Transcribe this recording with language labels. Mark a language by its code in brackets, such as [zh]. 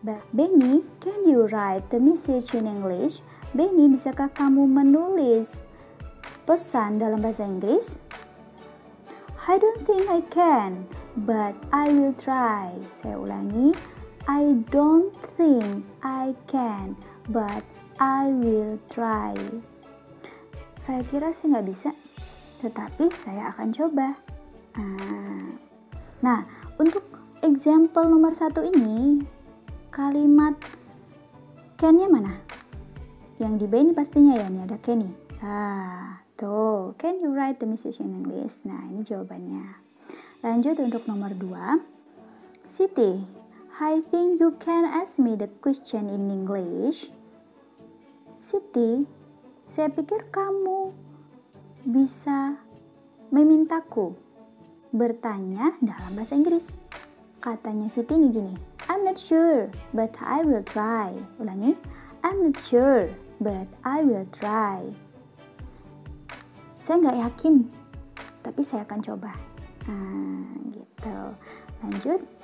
[en] Benny, can you write the message in English? [id] Benny, bisakah kamu menulis pesan dalam bahasa Inggris? [en] I don't think I can, but I will try. [id] Saya ulangi, [en] I don't think I can, but I will try. [id] Saya kira saya nggak bisa, tetapi saya akan coba. Nah, untuk example nomor 1 ini, kalimat can-nya mana? Yang di B ini pastinya ya, ini ada can nih. Tuh, [en] can you write the message in English? [id] Nah, ini jawabannya. Lanjut untuk nomor 2. [en] Siti, I think you can ask me the question in English. [id] Siti, saya pikir kamu bisa memintaku bertanya dalam bahasa Inggris. Katanya Siti ini gini, [en] I'm not sure, but I will try. [id] Ulangi, [en] I'm not sure, but I will try. [id] Saya nggak yakin, tapi saya akan coba. Gitu. Lanjut.